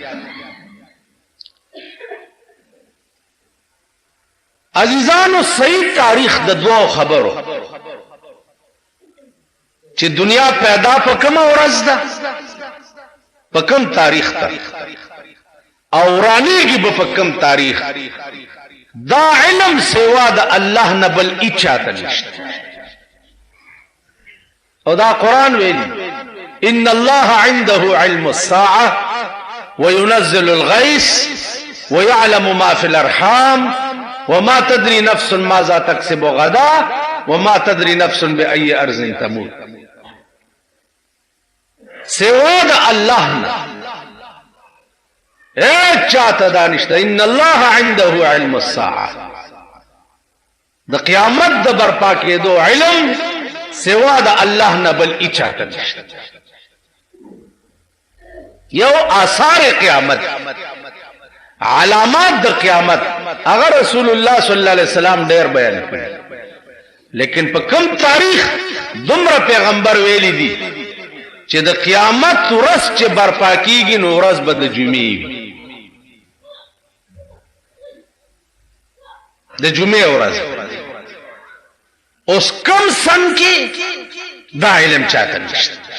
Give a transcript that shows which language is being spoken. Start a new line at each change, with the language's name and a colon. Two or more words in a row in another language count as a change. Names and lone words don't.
Pashto: عزیزانو صحیح تاریخ د دوه خبرو چې دنیا پیدا په کومه ورځ ده په کوم تاریخ ته او ورانیږي به په کوم تاریخ دا علم سوا د الله نه بل هیچا ته نشته او دا قرآن ویلي
Arabic: ان الله عنده علم الساعه وينزل الغيث ويعلم ما في الارحام وما تدري نفس ماذا تكسب غدا وما تدري نفس بأي أرض تموت
Pashto: سوا د الله نه چاته دانشته
Arabic: ان الله عنده علم الساعه
Pashto: د قیامت د برپا کېدو علم سوا د الله نه بل چاته نشته یو آثار قیامت علامات د قیامت اگر رسول الله
Arabic: صلی الله علیه وسلم
Pashto: ډیر بیان کړي لیکن په کوم تاریخ دومره پیغمبر ویلي دي چې د قیامت ورځ چې برپا کیږي نو ورځ به د جمعې وي د جمعې ورځ اوس کم سن کې دا علم چاته نشته